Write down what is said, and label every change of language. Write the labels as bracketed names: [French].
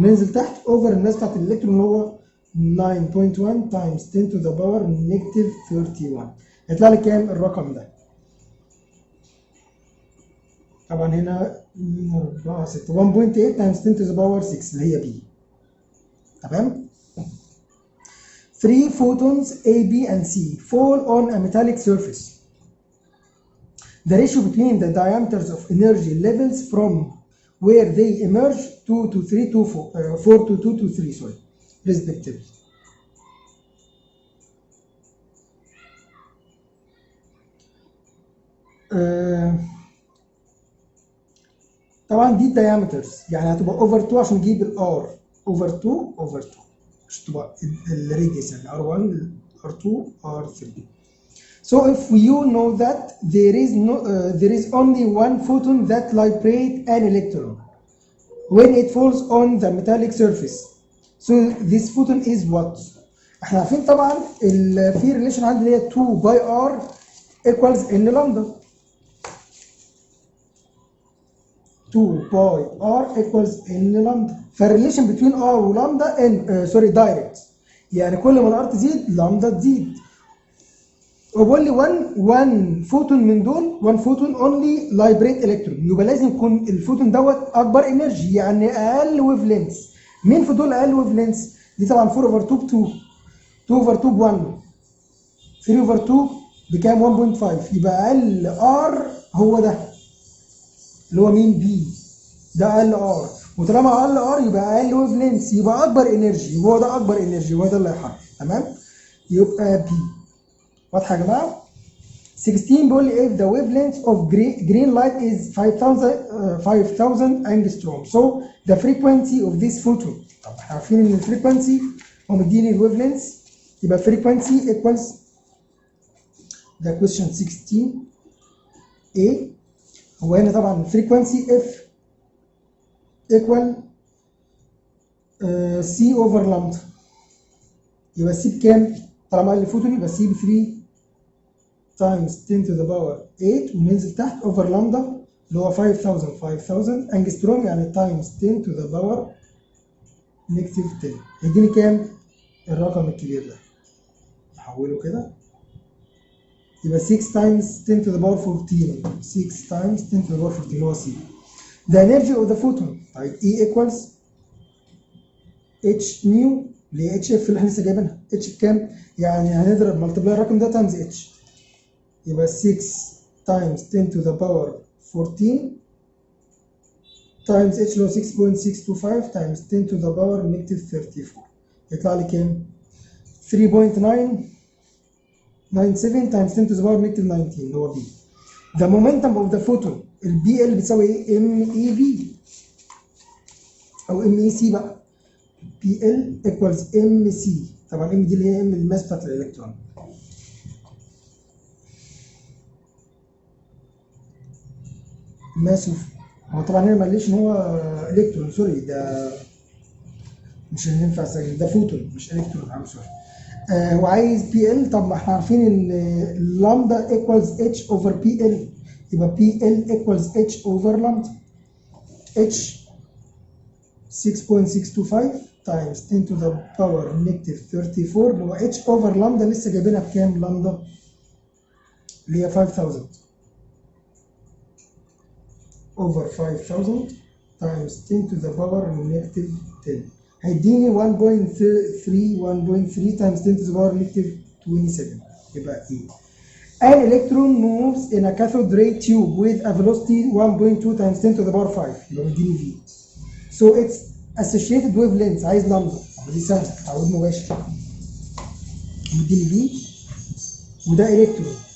[Arabic] ننزل تحت [English] Over الناس بتاعت الالكترون اللي هو 9.1 times 10 to the power negative 31. [Arabic] هيطلع لي كام الرقم ده؟ طبعا هنا 4 6 1.8 [English] times 10 to the power 6 [Arabic] اللي هي B. تمام؟ [English] 3 photons A, B and C fall on a metallic surface. The ratio between the diameters of energy levels from where they emerge 2 to 3 to 4 to 2 to 3 sorry respectively. [Arabic] طبعا دي [English] diameters [Arabic] يعني هتبقى over 2 عشان نجيب ال R over 2 عشان تبقى الراديوس يعني R1 R2 R3. [English] So if you know that there is only one photon that liberates an electron when it falls on the metallic surface. So this photon is what? [Arabic] احنا عارفين طبعا في ريليشن عندي اللي هي [English] 2 by R equals N [Arabic] لامدا. [English] 2 by R equals N lambda. فالريليشن بين R ولامدا N سوري دايركت. [Arabic] يعني كل ما الار تزيد لامدا تزيد. وبقول لي 1 فوتون من دول [English] 1 photon only liberate electron, [Arabic] يبقى لازم يكون الفوتون دوت اكبر انرجي يعني اقل ويف لينس. مين في دول اقل ويف لينس؟ دي طبعا 4 اوفر 2 ب 2 2 اوفر 2 ب 1 3 اوفر 2 بكام 1.5 يبقى اقل ار هو ده اللي هو مين بي ده اقل ار، وطالما اقل ار يبقى اقل ويف لينس يبقى اكبر انرجي، هو ده اكبر انرجي هو ده اللي هيحرك. تمام يبقى بي. واضحه يا جماعه؟ [English] 16 [Arabic] بيقول لي [English] if the wavelength of green light is 5000 angstrom so the frequency of this photon. [Arabic] طب احنا عارفين ان الفريكونسي هو مديني الويف لينث يبقى [English] frequency equals [Arabic] ده [English] question 16 A. هو هنا طبعا frequency F equal C over lambda [Arabic] يبقى C بكام؟ [English] طالما قال لي فوتون يبقى C ب 3 times 10 to the power 8 وننزل تحت over lambda اللي هو 5000 انجستروم يعني times 10 to the power negative 10 [Arabic] هيديني كام؟ الرقم الكبير ده. نحوله كده يبقى [English] 6 times 10 to the power 14 6 times 10 to the power 14 اللي هو C. The energy of the photon [Arabic] طيب [English] E equals H nu اللي هي HF [Arabic] اللي احنا لسه جايبينها. [English] H بكام؟ يعني هنضرب ملتبلاي الرقم ده times H يبقى 6 times 10 to the power 14 times H اللي هو 6.625 times 10 to the power negative 34 [Arabic] يطلع لي كام؟ [English] 3.997 times 10 to the power negative 19 اللي هو B. The momentum of the photon ال BL [Arabic] بتساوي ايه؟ [English] MEV أو MEC بقى. BL equals MC طبعا M دي اللي هي M الماس بتاعت الإلكترون. [Arabic] ماسف هو طبعا هنا ما قاليش ان هو الكترون [English] sorry [Arabic] ده مش اللي ينفع اسجل ده فوتون مش الكترون عم سوري. هو عايز بي ال. طب ما احنا عارفين ان [English] اللامدا equals H over P L يبقى P L equals H over lambda H 6.625 times 10 to the power negative 34 اللي هو H over lambda [Arabic] لسه جايبينها بكام [English] lambda اللي هي 5000 over 5000 times 10 to the power negative 10 [Arabic] هيديني [English] 1.3 times 10 to the power negative 27 يبقى E. An electron moves in a cathode ray tube with a velocity 1.2 times 10 to the power 5 [Arabic] يبقى مديني V. [English] So its associated wavelength [Arabic] عايز لامدا دي سهله تعويض مباشر مديني V وده الكترون